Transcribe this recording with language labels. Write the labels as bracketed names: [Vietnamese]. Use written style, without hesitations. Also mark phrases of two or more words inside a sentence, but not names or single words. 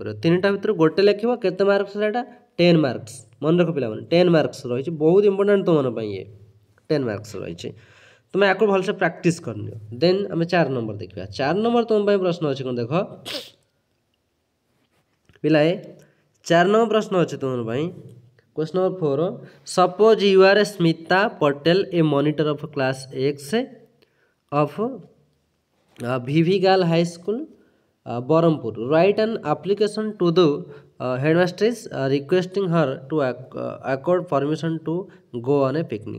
[Odia] 3ଟା ଭିତରୁ ଗୋଟେ ଲେଖିବ। କେତେ ମାର୍କସ୍ ସେଇଟା? 10 ମାର୍କସ୍। ମନେ ରଖ ପିଲାମାନେ 10 ମାର୍କସ୍ ରହିଛି, ବହୁତ ଇମ୍ପୋର୍ଟାଣ୍ଟ ତୁମମାନଙ୍କ ପାଇଁ ଇଏ 10 ମାର୍କସ୍ ରହିଛି। ତୁମେ ଆକୁ ଭଲସେ ପ୍ରାକ୍ଟିସ୍ କରିନିଅ। ଦେନ୍ ଆମେ 4 ନମ୍ବର ଦେଖିବା। 4 ନମ୍ବର ତୁମ ପାଇଁ ପ୍ରଶ୍ନ ଅଛି କ'ଣ ଦେଖ ପିଲାଏ, 4 ନମ୍ବର ପ୍ରଶ୍ନ ଅଛି ତୁମ ପାଇଁ। [English] Question number 4, suppose you are Smita Patel, a monitor of class X of Bhivi Girl High School Berhampur. Write an application to the headmistress requesting her to accord permission to go on a picnic.